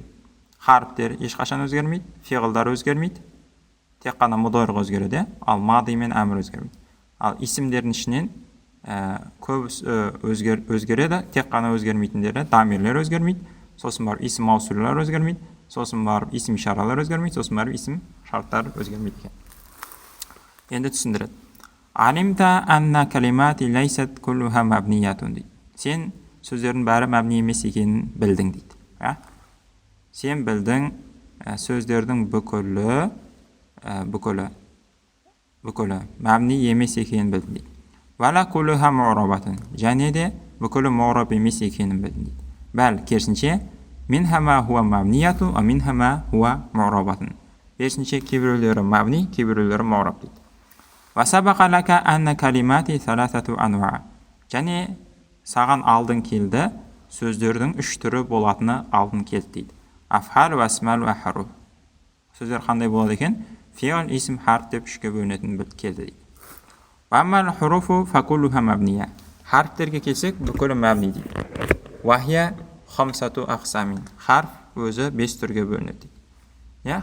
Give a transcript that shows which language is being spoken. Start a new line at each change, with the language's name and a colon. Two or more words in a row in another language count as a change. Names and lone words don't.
Kazakh: Харптер ешқашан өзгермейді, фиғылдар өзгермейді, тек қана мудорих өзгереді, ал мади мен әмір өзгермейді. Ал исімдердің ішінен көбісі өзгереді, тек қана өзгермейтіндері дамирлер өзгермейді, сосын барып исім маусулалар өзгермейді, сосын барып исім ишаралар өзгермейді, сосын барып исім шарттар өзгермейді екен. Енді түсіндіреді.
Arabic: علمت أن الكلمات ليست كلها مبنيات дейді.
Kazakh: Сен сөздердің бәрі мәбни емес екенін білдің дейді. Сен білдің сөздердің бүкілі мәбни емес екенін білдің дейді.
Arabic: ولا كلها معربات,
Kazakh: және де бүкілі му'раб емес екенін білдің дейді.
Arabic: بل, керісінше, منها ما هو مبني، ومنها ما هو معرب.
Kazakh: Керісінше, кейбіреулері мәбни, кейбіреулері му'раб дейді.
Arabic: وسبق لك أن الكلمات ثلاثة أنواع,
Kazakh: және саған алдын келді сөздердің үш түрі болатыны алдын келді дейді.
Arabic: أفعال وأسماء وحروف.
Kazakh: Сөздер қандай болады екен? Фиғл, исм, харф деп үшке бөлінетін келді дейді.
Arabic: وأما الحروف فكلها مبنية.
Kazakh: Харфтерге келсек, бүкілі мәбни дейді.
Arabic: وهي خمسة أقسام.
Kazakh: Харф өзі 5 түрге бөлінеді дейді.